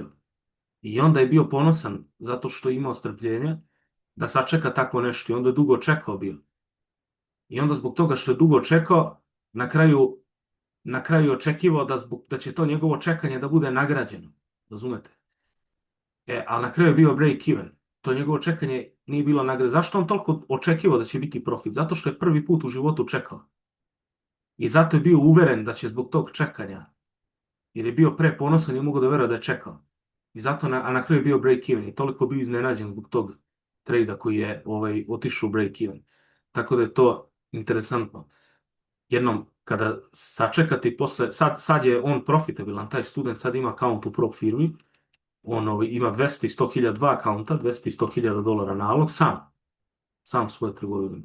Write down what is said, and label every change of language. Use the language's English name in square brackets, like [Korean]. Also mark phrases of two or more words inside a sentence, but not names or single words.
[Serbian] I onda je bio ponosan zato što je imao strpljenja da sačeka tako nešto i onda je dugo čekao bio. I onda zbog toga što je dugo čekao, na kraju je očekivao da će to njegovo čekanje da bude nagrađeno. Razumete? Ali na kraju je bio [English] break even. [Serbian] To njegovo čekanje nije bilo nagrade. Zašto on toliko očekivao da će biti profit? Zato što je prvi put u životu čekao. I zato je bio uveren da će zbog tog čekanja, jer je bio preponosan i mogu da veruje da je čekao. I zato, a na kraju je bio [English] break even [Serbian] i toliko bio iznenađen zbog tog trejda koji je otišao u [English] break even. [Serbian] Tako da je to interesantno. Jednom, kada sačekate i posle, sad je on profitabilan, taj student sad ima account u prop firmi, on ima 200 i 100.000, dva akaunta, 200 i 100.000 dolara nalog, sam svoje trgovine.